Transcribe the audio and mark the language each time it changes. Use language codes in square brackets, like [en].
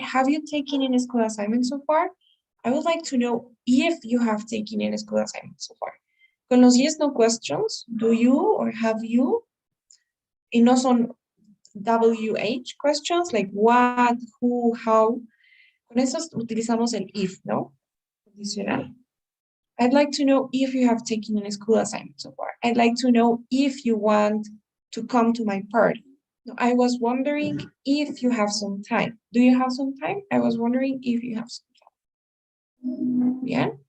[en] Have you taken any school assignments so far? I would like to know if you have taken any school assignments so far. [es] Con los [en] yes/no questions, do you or have you? [es] Y no son [en] WH questions like what, who, how. [es] Con esos utilizamos el if, ¿no? Condicional. [en] I'd like to know if you have taken any school assignments so far. I'd like to know if you want to come to my party. No, I was wondering if you have some time. Do you have some time? I was wondering if you have some time. Yeah.